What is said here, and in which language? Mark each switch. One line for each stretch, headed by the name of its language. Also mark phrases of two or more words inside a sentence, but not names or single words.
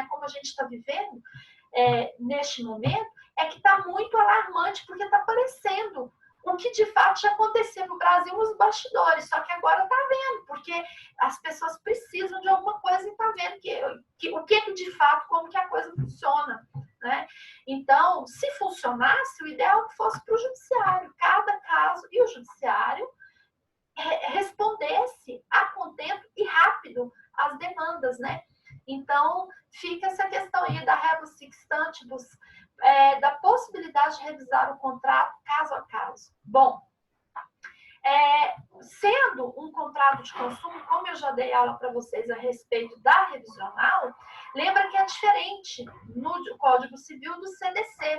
Portuguese: Como a gente está vivendo neste momento, é que está muito alarmante, porque está aparecendo o que de fato já acontecia no Brasil nos bastidores, só que agora está vendo, porque as pessoas precisam de alguma coisa e está vendo o que de fato, como que a coisa funciona. Né? Então, se funcionasse, o ideal é que fosse para o judiciário, cada caso, e o judiciário respondesse a contento e rápido às demandas, né? Então, fica essa questão aí da
Latin: rebus sic stantibus,
Portuguese: da possibilidade de revisar o contrato caso a caso. Bom, sendo um contrato de consumo, como eu já dei aula para vocês a respeito da revisional, lembra que é diferente no Código Civil do CDC.